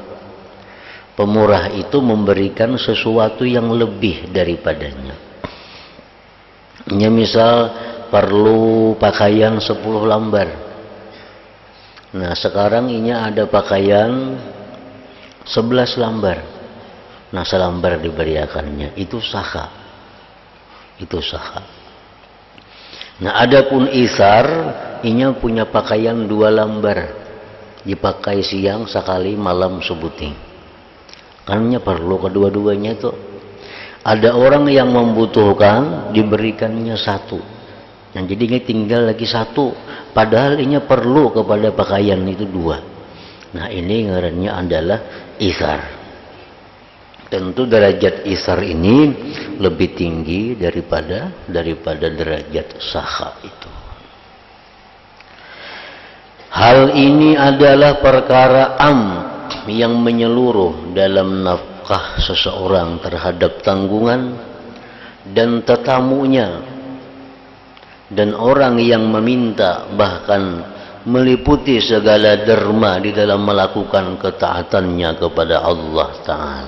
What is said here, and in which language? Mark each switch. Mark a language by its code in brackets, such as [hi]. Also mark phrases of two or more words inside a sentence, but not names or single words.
[id] Pemurah itu memberikan sesuatu yang lebih daripadanya. Ya, misal perlu pakaian 10 lembar. Nah sekarang ini ada pakaian 11 lambar. Nah selambar diberiakannya, itu saka. Itu saka. [bjn] Nah adapun isar, inya punya pakaian 2 lambar. Dipakai siang sekali, malam sebuting. [id] Karena perlu kedua-duanya itu. Ada orang yang membutuhkan, diberikannya 1. [bjn] Nah jadinya tinggal lagi 1. Padahal inya perlu kepada pakaian itu 2. Nah ini ngarannya adalah isar. [id] Tentu derajat isar ini lebih tinggi daripada derajat saka itu. [ms] Hal ini adalah perkara yang menyeluruh dalam nafkah seseorang terhadap tanggungan dan tetamunya, dan orang yang meminta, bahkan meliputi segala derma di dalam melakukan ketaatannya kepada Allah Ta'ala.